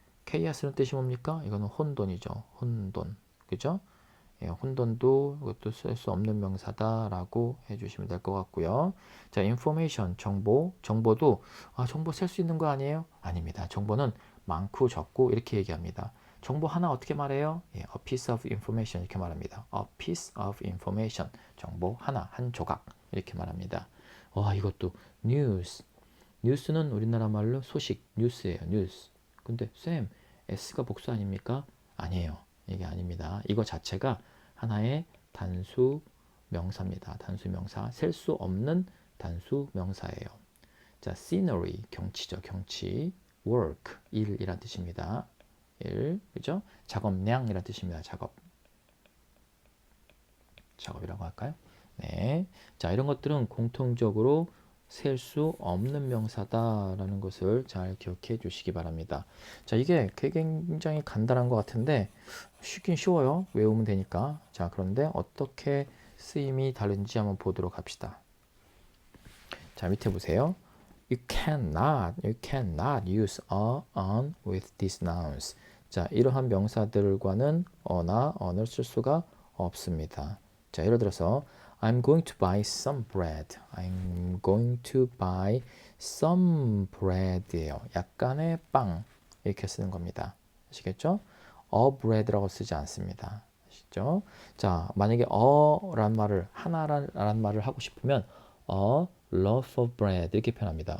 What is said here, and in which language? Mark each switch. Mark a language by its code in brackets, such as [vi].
[ko] chaos는 뜻이 뭡니까? 이거는 혼돈이죠. 혼돈. 그죠? 예, 혼돈도 이것도 쓸 수 없는 명사다라고 해주시면 될 것 같고요. 자, information, 정보. 정보도 정보 셀 수 있는 거 아니에요? 아닙니다. 정보는 많고 적고 이렇게 얘기합니다. 정보 하나 어떻게 말해요? [en] 예, a piece of information [ko] 이렇게 말합니다. [en] a piece of information. [ko] 정보 하나, 한 조각 이렇게 말합니다. 이것도 news. 뉴스는 우리나라 말로 소식, 뉴스예요. 뉴스. 근데 쌤, S가 복수 아닙니까? 아니에요. 이게 아닙니다. 이거 자체가 하나의 단수 명사입니다. 단수 명사. 셀 수 없는 단수 명사예요. 자, scenery, 경치죠. 경치. work, 일이란 뜻입니다. 일, 그죠? 작업량이란 뜻입니다. 작업이라고 할까요? 네. 자, 이런 것들은 공통적으로 셀 수 없는 명사다라는 것을 잘 기억해 주시기 바랍니다. 자, 이게 굉장히 간단한 것 같은데 쉽긴 쉬워요. 외우면 되니까. 자, 그런데 어떻게 쓰임이 다른지 한번 보도록 합시다. 자, 밑에 보세요. [en] You cannot use a, on with these nouns. [ko] 자, 이러한 명사들과는 어나 on을 쓸 수가 없습니다. 자, 예를 들어서 [en] I'm going to buy some bread. I'm going to buy some bread예요. [ko] 약간의 빵 이렇게 쓰는 겁니다. 아시겠죠? a bread라고 쓰지 않습니다. 아시죠? 자, 만약에 a란 말을 하나란 말을 하고 싶으면 [en] a loaf of bread [ko] 이렇게 표현합니다.